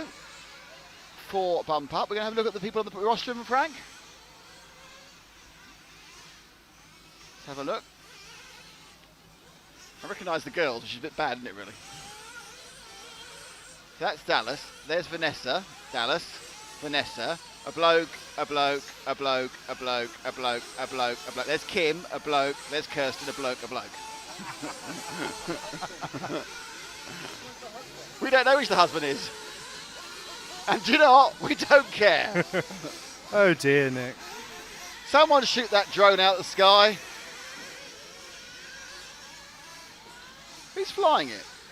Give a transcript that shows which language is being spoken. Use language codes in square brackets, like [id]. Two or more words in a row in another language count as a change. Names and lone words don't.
[en] 4 bump up. We're going to have a look at the people on the rostrum, Frank. Let's have a look. I recognise the girls, which is a bit bad, isn't it, really? So that's Dallas. There's Vanessa. Dallas. Vanessa. A bloke, a bloke, a bloke, a bloke, a bloke, a bloke, a bloke. There's Kim, a bloke. There's Kirsten, a bloke, a bloke. We don't know which the husband is. And do you know what? We don't care. Oh dear, Nick. Someone shoot that drone out of the sky. Who's flying it?